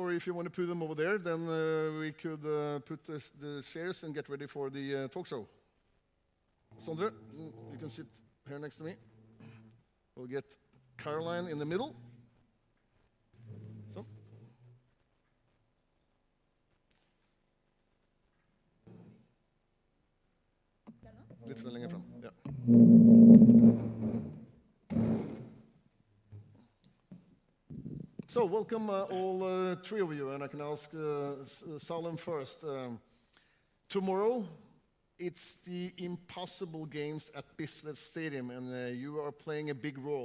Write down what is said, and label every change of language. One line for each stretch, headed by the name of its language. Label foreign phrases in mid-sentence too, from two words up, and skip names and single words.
English: Or if you want to put them over there, then we could put the chairs and get ready for the talk show. Sondre, you can sit here next to me. We'll get Caroline in the middle. So.
Norwegian: Litt lenger fram. Ja.
English: So, welcome all three of you, and I can ask Salem first. Tomorrow, it's the Impossible Games at Bislett Stadium, and you are playing a big role.